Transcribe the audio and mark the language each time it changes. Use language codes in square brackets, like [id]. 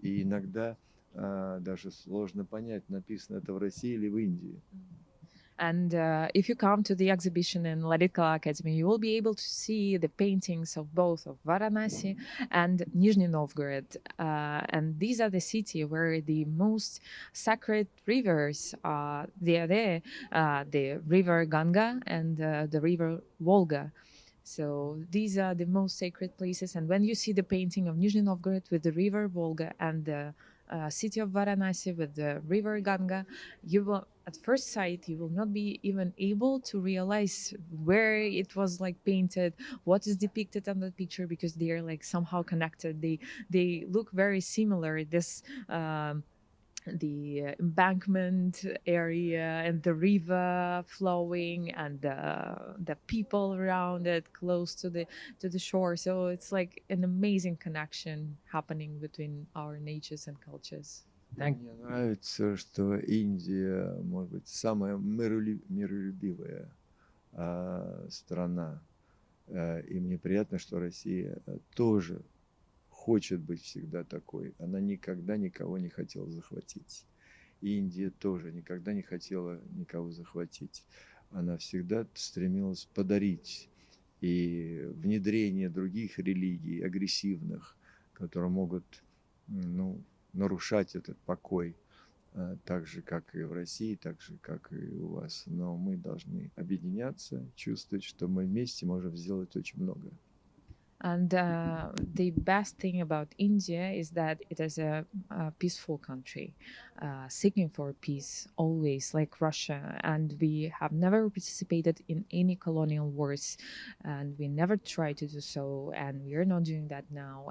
[ru] И иногда даже сложно понять, написано это в России или в Индии. [en] And if you come to the exhibition in Ladikala Academy, you will be able to see the paintings of both of Varanasi and Nizhny Novgorod. And these are the city where the most sacred rivers they are there, the river Ganga and the river Volga. So these are the most sacred places. And when you see the painting of Nizhny Novgorod with the river Volga and the city of Varanasi with the river Ganga, you will, at first sight, you will not be even able to realize where it was like painted, what is depicted on the picture, because they are like somehow connected. They look very similar. This the embankment area and the river flowing and the people around it close to the shore. So it's like an amazing connection happening between our natures and cultures. [ru] Мне нравится, что Индия, может быть, самая миролюбивая страна. И мне приятно, что Россия тоже хочет быть всегда такой. Она никогда никого не хотела захватить. Индия тоже никогда не хотела никого захватить. Она всегда стремилась подарить и внедрение других религий, агрессивных, которые могут нарушать этот покой, так же, как и в России, так же, как и у вас. Но мы должны объединяться, чувствовать, что мы вместе можем сделать очень много. [en] And the best thing about India is that it is a peaceful country, seeking for peace always, like Russia. And we have never participated in any colonial wars, and we never tried to do so, and we are not doing that now.